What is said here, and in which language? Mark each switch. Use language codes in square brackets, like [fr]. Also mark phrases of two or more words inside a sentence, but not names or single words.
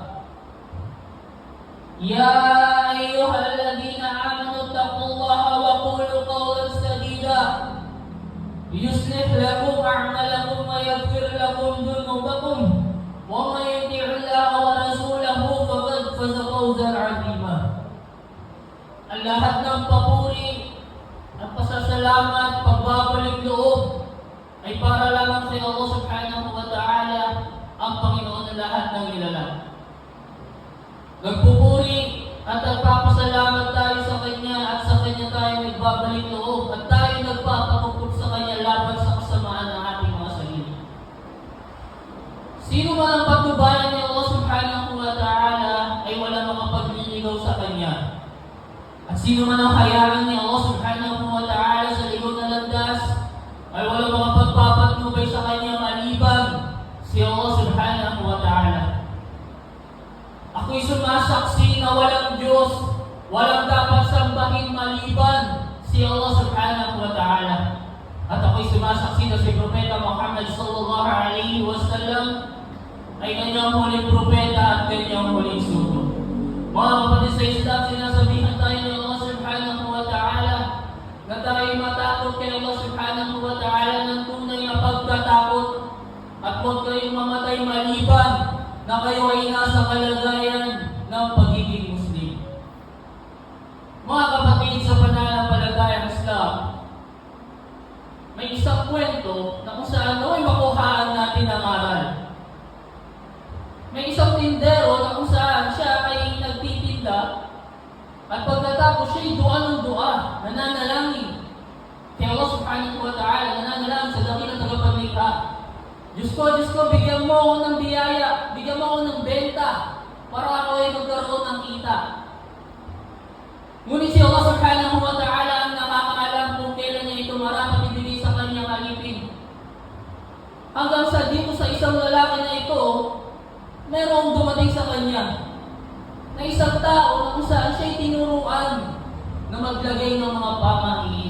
[ar] يا أيها الذين آمنوا اتقوا الله وقولوا قولا سديدا يصلح لكم أعمالكم ويغفر لكم ذنوبكم ومن يطع الله ورسوله فقد فاز فوزا عظيما. [tl] Ang lahat ng papuri at pasasalamat, pagbabalik loob ay para lamang kay Allah [ar] سبحانه وتعالى, [tl] ang Panginoon ng lahat ng nilalang. Nagpupuri at nagpapasalamat tayo sa Kanya at sa Kanya tayo nagbabalik loob at tayo nagpapakupot sa Kanya laban sa kasamaan ng ating mga sarili. Sino man ang patnubayan ni Allah [ar] سبحانه وتعالى [tl] ay wala makapagliligaw sa Kanya. At sino man ang hayaan ni Allah [ar] سبحانه وتعالى [tl] sa ligaw na landas ay wala makapagpapatnubay sa Kanya maliban si Allah [ar] سبحانه وتعالى. [tl] Ako'y sumasaksi na walang Diyos, walang dapat sambahin maliban si Allah [ar] سبحانه وتعالى. [tl] At ako'y sumasaksi na si Propeta Muhammad [ar] صلى الله عليه وسلم [tl] ay kanyang huling propeta at kanyang huling sugo. Mga kapatid sa Islam, sinasabihan tayo ni Allah [ar] سبحانه وتعالى [tl] na tayo matakot kay Allah [ar] سبحانه وتعالى [tl] ng tunay na pagkatakot at huwag kayong mamatay maliban na kayo ay nasa kalagayan ng pagiging Muslim. Mga kapatid sa pananampalatayang Islam, may isang kwento na kung saan ay makuhaan natin ang aral. May isang tindero na kung saan siya ay nagtitinda at pagkatapos siya'y dua ng dua, nananalangin kay Allah [ar] سبحانه وتعالى, [tl] nananalangin sa dakilang tagapaglikha. Diyos ko, bigyan mo ako ng biyaya, bigyan mo ako ng benta para ako ay magkaroon ng kita. Ngunit si Allah [ar] سبحانه وتعالى [tl] ang nakakaalam kung kailan niya ito marapat ibigay sa kanyang alipin. Hanggang sa dito sa isang lalaki na ito, merong dumating sa kanya na isang tao na kung saan siya'y tinuruan na maglagay ng mga pamahiin.